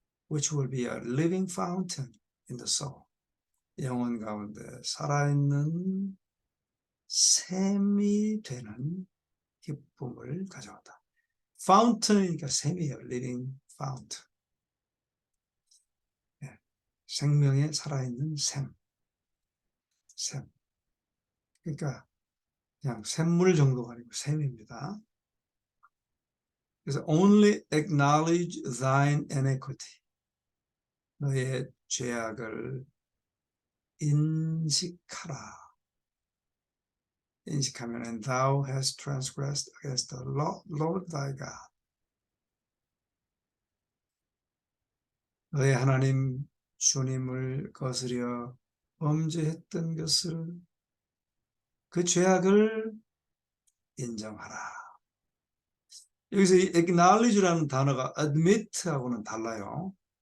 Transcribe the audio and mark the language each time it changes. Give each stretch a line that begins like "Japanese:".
English: Which will be a living fountain in the soul.
Korean: 영혼 가운데 살아있는 샘이 되는 기쁨을 가져온다. fountain이니까 샘이에요.
English: living fountain.
Korean: 네. 생명에 살아있는 샘. 그러니까 그냥 샘물 정도가 아니고 샘입니다. 그래서
English: only acknowledge thine iniquity.
Korean: 너의 죄악을 인식하라. 인식하면
English: and thou hast transgressed against the Lord thy God.
Korean: 너의 하나님 주님을 거스려 범죄했던 것을 그 죄악을 인정하라. 여기서 이 acknowledge라는 단어가 admit하고는 달라요.